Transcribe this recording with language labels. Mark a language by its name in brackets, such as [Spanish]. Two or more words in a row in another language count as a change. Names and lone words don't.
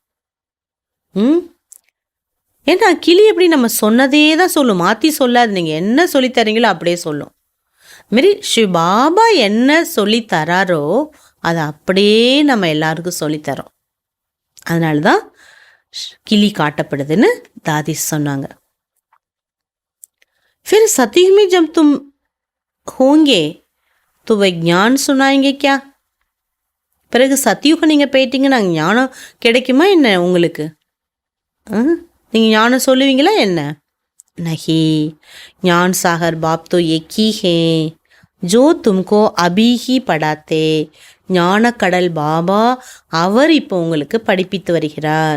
[Tamil] ஏன்னா கிளி எப்படி நம்ம சொன்னதே தான் சொல்லும், மாற்றி சொல்லாது. நீங்கள் என்ன சொல்லித்தரீங்களோ அப்படியே சொல்லும். மாரி ஸ்ரீ பாபா என்ன சொல்லித்தராரோ அதை அப்படியே நம்ம எல்லாருக்கும் சொல்லித்தரோம். அதனால தான் கிளி காட்டப்படுதுன்னு தாதி சொன்னாங்க. [Hindi] फिर सतयुग में जब तुम होंगे तो वह ज्ञान सुनाएंगे क्या, [Tamil] பிறகு சத்தியுகம் நீங்கள் போயிட்டீங்கன்னா ஞானம் கிடைக்குமா என்ன உங்களுக்கு? நீங்கள் ஞானம் சொல்லுவீங்களா என்ன? [Hindi] नहीं, ज्ञान सागर बाप तो एक ही है जो तुमको अभी ही पढ़ाते, [Tamil] ஞானக்கடல் பாபா அவர் இப்போ உங்களுக்கு படிப்பித்து வருகிறார்.